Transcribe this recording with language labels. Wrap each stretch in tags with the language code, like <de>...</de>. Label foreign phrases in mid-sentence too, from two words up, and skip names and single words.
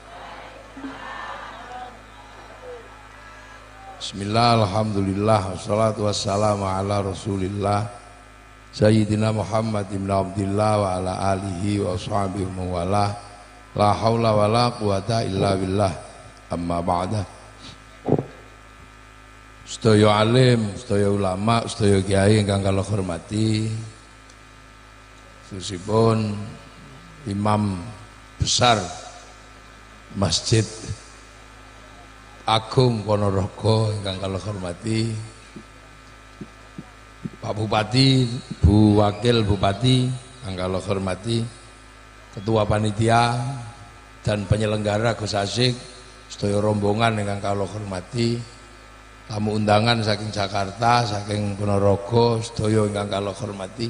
<ar>بسم الله، الحمد لله، والصلاة والسلام على رسول الله سيدنا محمد بن عبد الله وعلى آله وأصحابه ووالى. لا حول ولا قوة إلا بالله. أما بعد.</ar> <jv>Sedaya alim, sedaya ulama, sedaya kiai ingkang kula hormati, khususipun Imam Besar Masjid Agung Ponorogo ingkang kula hormati, Pak Bupati, Bu Wakil Bupati ingkang kula hormati,</jv> <id>Ketua Panitia dan penyelenggara</id> <jv>Gus Asyik, sedaya rombongan ingkang kula hormati, tamu undangan saking Jakarta, saking Ponorogo, sedaya ingkang kula hormati.</jv>